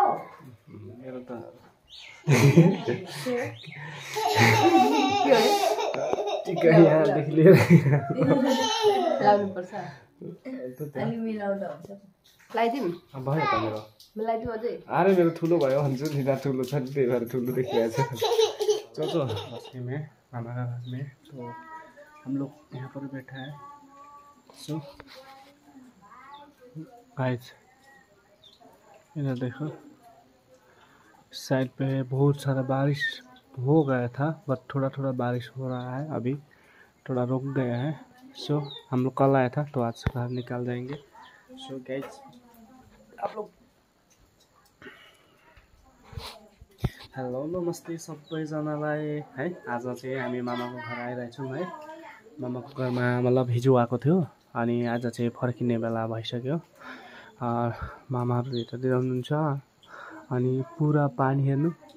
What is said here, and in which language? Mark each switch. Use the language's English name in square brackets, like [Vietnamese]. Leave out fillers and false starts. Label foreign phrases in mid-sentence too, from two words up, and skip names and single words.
[Nepali] मेरो त टिका यहाँदेखि लिएर लाउनुपर्छ अलि मिलाउँदा हुन्छ लगाइदिउँ भयो त मेरो मिलाइदिउँ अझै अरे मेरो ठुलो भयो भन्छु नि त ठुलो छ नि त्यही भएर ठुलो देखिरहेको छ [Hindi] चोचो बस्ने में मामा का घर में तो हम लोग यहाँ पर बैठा है [English] so guys [Hindi] इधर देखो साइड पे बहुत सारा बारिश हो गया था बट थोड़ा थोड़ा बारिश हो रहा है अभी थोड़ा रुक गया है सो हम लोग कल आया था तो आज घर निकाल जाएंगे [English] so guys [Hindi] आप लोग [Nepali] हेलो नमस्ते सबैजनालाई है आज चाहिँ हामी मामाको घर आइरहेछौँ है मामाको घरमा मतलब हिजो आएको थियो अनि आज चाहिँ फर्किने बेला भइसक्यो मामाहरू यतातिर हुनुहुन्छ अनि पुरा पानी हेर्नु